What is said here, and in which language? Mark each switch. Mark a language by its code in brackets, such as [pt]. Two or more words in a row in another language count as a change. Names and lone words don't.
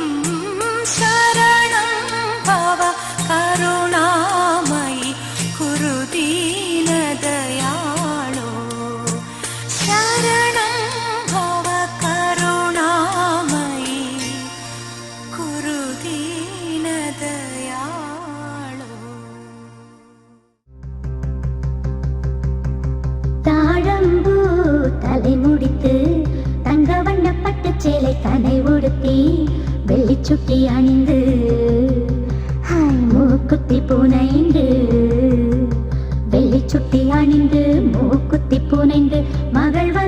[sa] शरणं भव करुणामयि कुरु दीनदयाळो शरणं भव करुणामयि कुरु दीनदयाळो [ta] தாழம்பூ தலை முடித்து தங்க வண்ண பட்டு சேலை தனை உடுத்தி வெள்ளிச்சுட்டி அணிந்து மூக்குத்தி பூனைந்து வெள்ளிச்சுட்டி அணிந்து மூக்குத்தி பூனைந்து மகள்